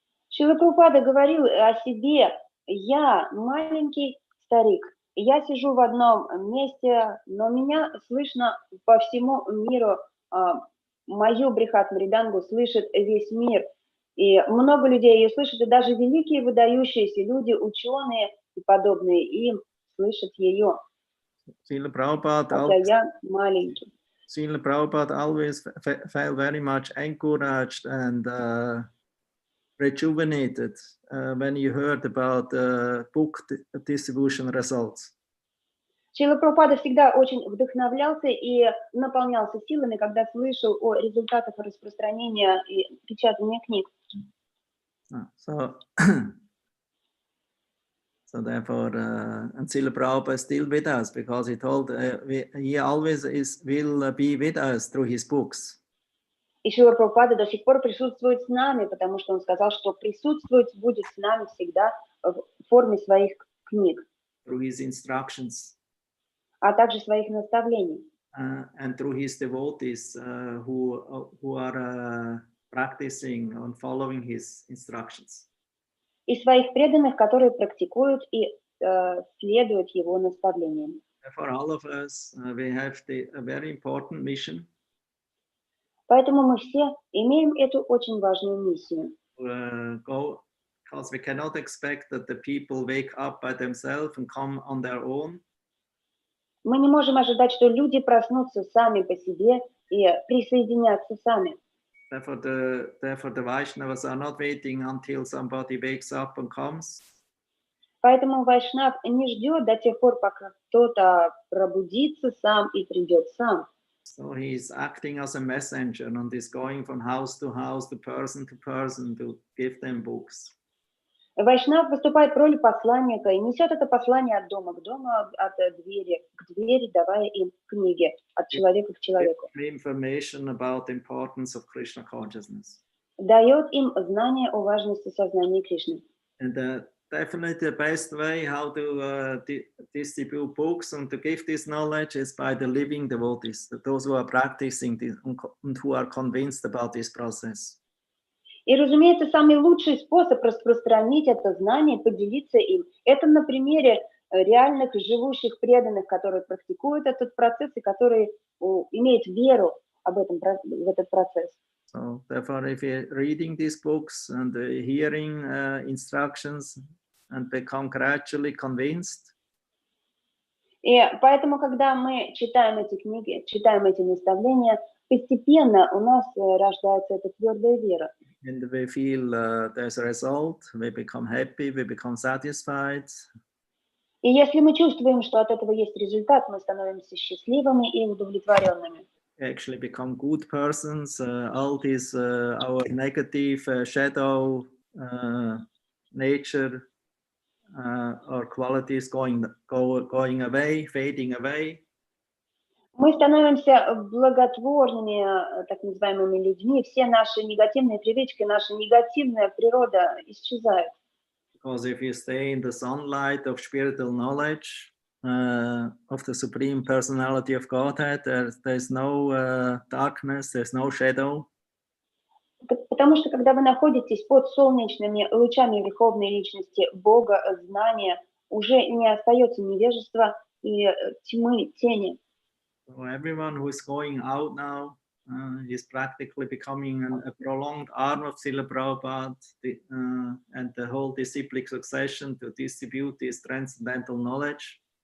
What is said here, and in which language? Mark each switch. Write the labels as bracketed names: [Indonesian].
[Russian] Шрила Прабхупада говорил о себе, я маленький старик, я сижу в одном месте, но меня слышно по всему миру. Мою Брихат Мридангу слышит весь мир. И много людей ее слышат, и даже великие выдающиеся люди, ученые и подобные им, слышат ее. Хотя я маленький. [English] Srila Prabhupada always felt very much encouraged and rejuvenated when you heard about book distribution results. [Russian] Шрила Прабхупада всегда очень вдохновлялся и наполнялся силами, когда слышал о результатах распространения и печатания книг. [English] So therefore, and Srila Prabhupada is still with us because he told he always will be with us through his books. [Russian] И Шрила Прабхупада до сих пор присутствует с нами, потому что он сказал, что присутствовать будет с нами всегда в форме своих книг. [English] Through his instructions. [Russian] А также своих наставлений. [English] And through his devotees who are practicing and following his instructions. [Russian] И своих преданных, которые практикуют и следуют его наставлениям. [English] For all of us, we have a very important mission. [Russian] Поэтому мы все имеем эту очень важную миссию. [English] Because we cannot expect that the people wake up by themselves and come on their own. [Russian] Мы не можем ожидать, что люди проснутся сами по себе и присоединятся сами. [English] Therefore, the Vaishnavas are not waiting until somebody wakes up and comes. [Russian] Поэтому Вайшнав не ждет до тех пор, пока кто-то пробудится сам и придет сам. [English] So he is acting as a messenger and is going from house to person to give them books. [Russian] Вайшнав выступает в роли посланника и несет это послание от дома к дому, от двери к двери, давая им книги от человека к человеку. [English] Information about the importance of Krishna consciousness. [Russian] Дает им знание о важности сознания Кришны. [English] And definitely the best way how to distribute books and to give this knowledge is by the living devotees, those who are practicing this and who are convinced about this process. [Russian] И, разумеется, самый лучший способ распространить это знание, поделиться им, это на примере реальных живущих преданных, которые практикуют этот процесс и которые имеют веру в этот процесс. [English] So, therefore, if you're reading these books and hearing instructions and become gradually convinced, [Russian] и поэтому, когда мы читаем эти книги, читаем эти наставления, постепенно у нас рождается эта твердая вера. [English] And we feel there's a result, we become happy, we become satisfied. [Russian] И если мы чувствуем, что от этого есть результат, мы становимся счастливыми и удовлетворенными. [English] Actually become good persons. All these our negative shadow nature or qualities going away, fading away. [Russian] Мы становимся благотворными, так называемыми людьми. Все наши негативные привычки, наша негативная природа исчезает. [English] Because if you stay in the sunlight of spiritual knowledge of the Supreme Personality of Godhead, there's no darkness, there's no shadow. [Russian] Потому что когда вы находитесь под солнечными лучами Верховной Личности Бога, знания, уже не остается невежества и тьмы, тени. [English] So everyone who is going out now is practically becoming a prolonged arm of Srila Prabhupada and the whole disciplic succession to distribute this transcendental knowledge.